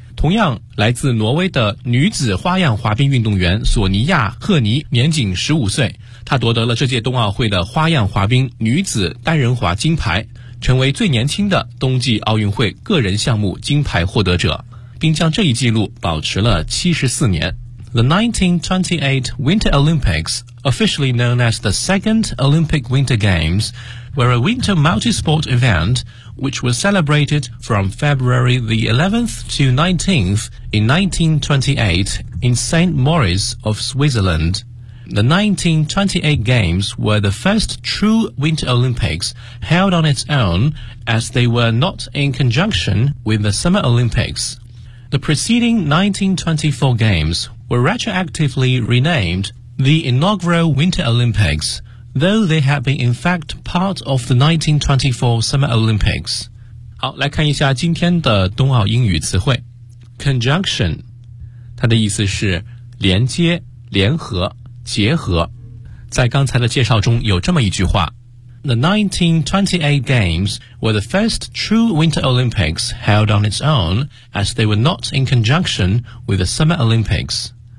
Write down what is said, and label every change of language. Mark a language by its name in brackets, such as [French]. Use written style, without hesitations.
[Chinese] 同样来自挪威的女子花样滑冰运动员索尼亚·赫尼年仅15岁，她夺得了这届冬奥会的花样滑冰女子单人滑金牌，成为最年轻的冬季奥运会个人项目金牌获得者，并将这一纪录保持了74年。 [English] The 1928 Winter Olympics, officially known as the Second Olympic Winter Games, were a winter multi-sport event,which was celebrated from February the 11th to 19th in 1928 in St. Moritz of Switzerland. The 1928 Games were the first true Winter Olympics held on its own as they were not in conjunction with the Summer Olympics. The preceding 1924 Games were retroactively renamed the Inaugural Winter Olympics,though they have been in fact part of the 1924 Summer Olympics. [Chinese] 好，来看一下今天的冬奥英语词汇。 Conjunction, 它的意思是连接、联合、结合。在刚才的介绍中有这么一句话。 [English] The 1928 Games were the first true Winter Olympics held on its own as they were not in conjunction with the Summer Olympics.